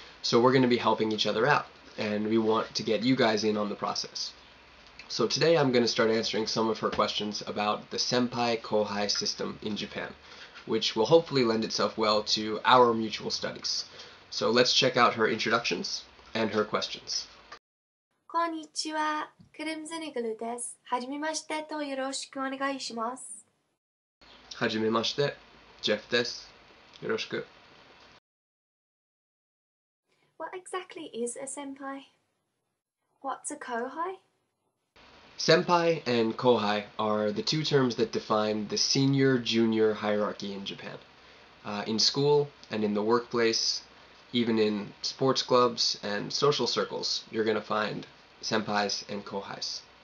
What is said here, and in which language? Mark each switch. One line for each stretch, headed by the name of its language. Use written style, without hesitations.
English: So we're going to be helping each other out, and we want to get you guys in on the process. So today I'm going to start answering some of her questions about the Senpai Kohai system in Japan, which will hopefully lend itself well to our mutual studies. So let's check out her introductions and her questions.
Japanese: こんにちは、クリムゾニグルです。はじめましてとよろしくお願いします。はじめまして、ジェフです。よろしく。
English: What exactly is a senpai? What's a kohai? Senpai and Kohai are the two terms that define the senior-junior hierarchy in Japan. In school and in the workplace, even in sports clubs and social circles, you're going to find senpais and kohais.